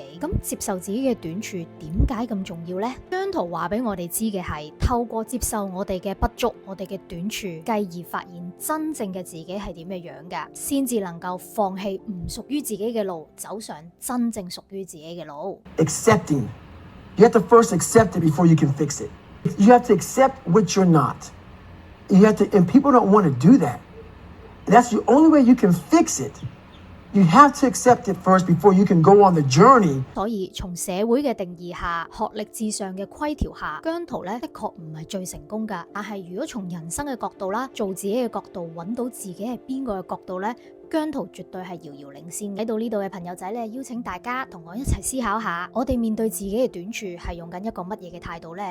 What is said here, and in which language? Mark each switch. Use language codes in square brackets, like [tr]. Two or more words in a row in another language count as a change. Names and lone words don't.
[yue] 咁接受自己嘅短處點解咁重要呢？姜濤話俾我哋知嘅係，透過接受我哋嘅不足、我哋嘅短處，繼而發現真正嘅自己係點嘅樣噶，先至能夠放棄唔屬於自己嘅路，走上真正屬於自己嘅路。 [en] Accepting. You have to first accept it before you can fix it. You have to accept what you're not. You have to, and people don't want to do that. That's the only way you can fix it. You have to accept it first before you can go on the journey. [yue] 所以從社會嘅定義下，學歷至上嘅規條下，姜濤咧的確唔係最成功噶。但係如果從人生嘅角度啦，做自己嘅角度，揾到自己係邊個嘅角度咧，姜濤絕對係遙遙領先。喺到呢度嘅朋友仔咧，邀請大家同我一齊思考下，我哋面對自己嘅短處係用緊一個乜嘢嘅態度呢？